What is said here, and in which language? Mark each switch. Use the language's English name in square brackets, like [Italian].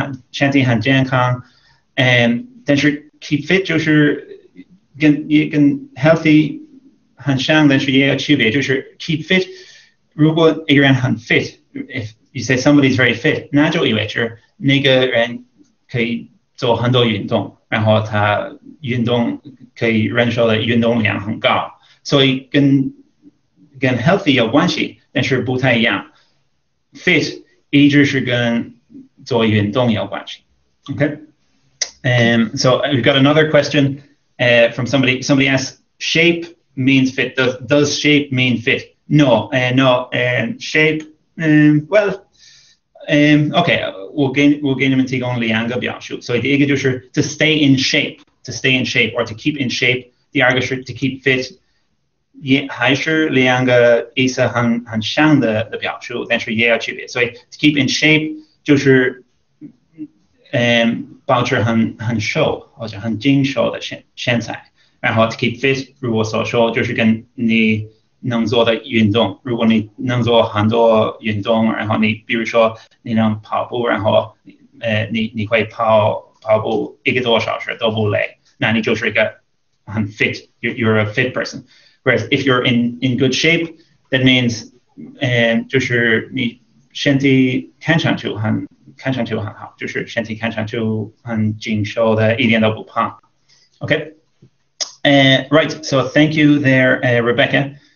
[Chinese] 身体很健康，但是 keep fit 就是跟 healthy 很像，但是也有区别。就是 keep fit， 如果一个人很 fit， [English] if you say somebody's very fit， [Chinese] 那就意味着那个人可以做很多运动，然后他运动可以忍受的运动量很高，所以跟 healthy 有关系，但是不太一样。 fit 一直是跟做运动有关系。 [English] Okay. So we've got another question from somebody. Somebody asks, shape means fit. Does shape mean fit? No. Shape. Well. Okay. [Chinese] 我给你们提供2个表述。所以第一个就是 [English] to stay in shape, or to keep in shape. [Chinese] 第二个是 [English] to keep fit. [Chinese] 也还是2个意思很像的表述，但是也有区别。所以 to keep in shape 就是保持很瘦或者很精瘦的身材。然后 to keep fit 如我所说就是跟你能做的运动，如果你能做很多运动，然后你比如说你能跑步，然后你会跑步1个多小时都不累，那你就是一个很 fit, [English] you're a fit person. Whereas if you're in good shape, that means [Chinese] 就是你身体看上去很好，就是身体看上去很精瘦的，一点都不胖。 [English] Okay. Right. So thank you there, Rebecca.